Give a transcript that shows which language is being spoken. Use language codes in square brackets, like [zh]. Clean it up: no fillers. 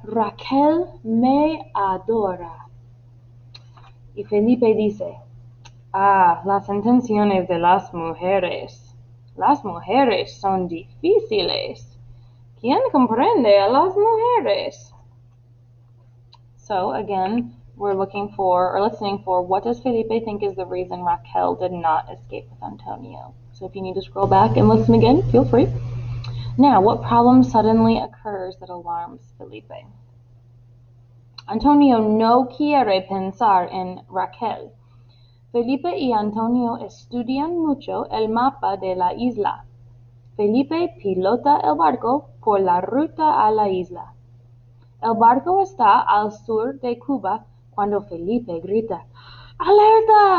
[es] Raquel me adora. Y Felipe dice, las intenciones de las mujeres. Las mujeres son difíciles. ¿Quién comprende a las mujeres? [en] So again, we're looking for or listening for what does Felipe think is the reason Raquel did not escape with Antonio. So if you need to scroll back and listen again, feel free. Now, what problem suddenly occurs that alarms Felipe? [es] Antonio no quiere pensar en Raquel. Felipe y Antonio estudian mucho el mapa de la isla. Felipe pilota el barco por la ruta a la isla. El barco está al sur de Cuba cuando Felipe grita: ¡Alerta!